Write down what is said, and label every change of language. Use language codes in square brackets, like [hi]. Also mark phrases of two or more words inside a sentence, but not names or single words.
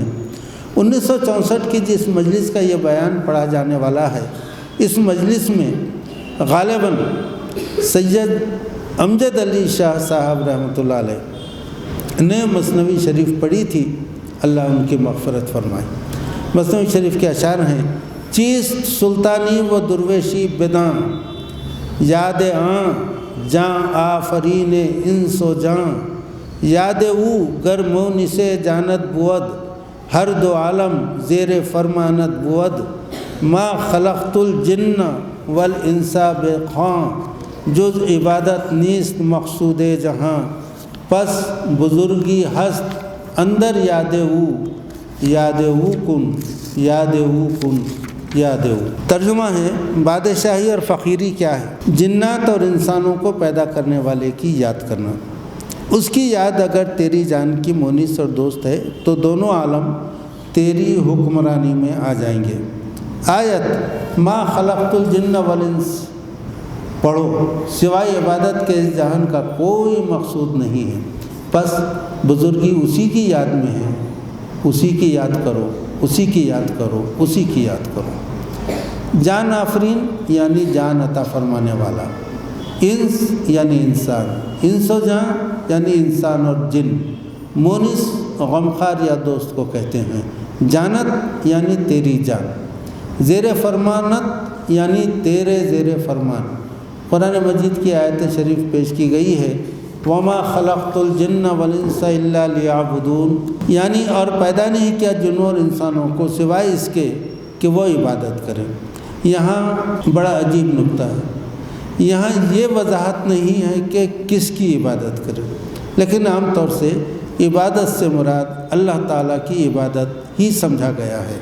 [ur] 1964 کی جس مجلس کا یہ بیان پڑھا جانے والا ہے، اس مجلس میں غالباً سید امجد علی شاہ صاحب [ar] رحمۃ اللہ علیہ [ur] نے مثنوی شریف پڑھی تھی، اللہ ان کی مغفرت فرمائے۔ مثنوی شریف کے اشعار ہیں: [fa] چیست سلطانی و درویشی بداں، یاد آں جاں آفرین انس و جاں، یاد او گر مونس جانت بود، ہر دو عالم زیر فرمانت بود، [ar] ما خلقت الجن والانس [fa] بخواں، جز عبادت نیست مقصود جہاں، پس بزرگی ہست اندر یاد او، یاد او کن، یاد او کن، یاد او۔ [ur] ترجمہ ہے: بادشاہی اور فقیری کیا ہے؟ جنات اور انسانوں کو پیدا کرنے والے کی یاد کرنا۔ اس کی یاد اگر تیری جان کی مونس اور دوست ہے تو دونوں عالم تیری حکمرانی میں آ جائیں گے۔ آیت [ar] ما خلقت الجن والانس [ur] پڑھو، سوائے عبادت کے اس جہان کا کوئی مقصود نہیں ہے، پس بزرگی اسی کی یاد میں ہے، اسی کی یاد کرو، اسی کی یاد کرو، اسی کی یاد کرو۔ جان آفرین یعنی جان عطا فرمانے والا، انس یعنی انسان، انس و جان یعنی انسان اور جن، مونس غمخوار یا دوست کو کہتے ہیں، جانت یعنی تیری جان، زیر فرمانت یعنی تیرے زیر فرمان۔ قرآن مجید کی آیت شریف پیش کی گئی ہے: [ar] وَمَا خَلَقْتُ الْجِنَّ وَالْإِنسَ إِلَّا لِيَعْبُدُونَ، [ur] یعنی اور پیدا نہیں کیا جنوں اور انسانوں کو سوائے اس کے کہ وہ عبادت کریں۔ یہاں بڑا عجیب نکتہ ہے، یہاں یہ وضاحت نہیں ہے کہ کس کی عبادت کریں، لیکن عام طور سے عبادت سے مراد اللہ تعالیٰ کی عبادت ہی سمجھا گیا ہے۔